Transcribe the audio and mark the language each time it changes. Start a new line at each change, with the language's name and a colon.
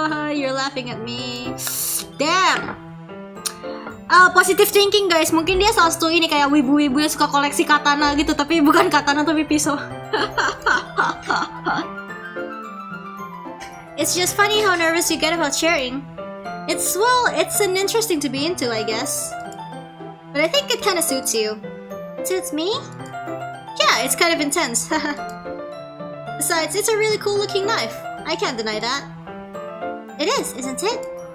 English: You're laughing at me. Damn. Positive thinking, guys.
Indonesian: Mungkin dia salah satu ini kayak wibu-wibu yang suka koleksi katana gitu, tapi bukan katana tapi pisau.
English: It's just funny how nervous you get about sharing. It's an interesting to be into, I guess. But I think it kind of suits you. It suits me? Yeah, it's kind of intense. Besides, it's a really cool looking knife. I can't deny that. It is, isn't it?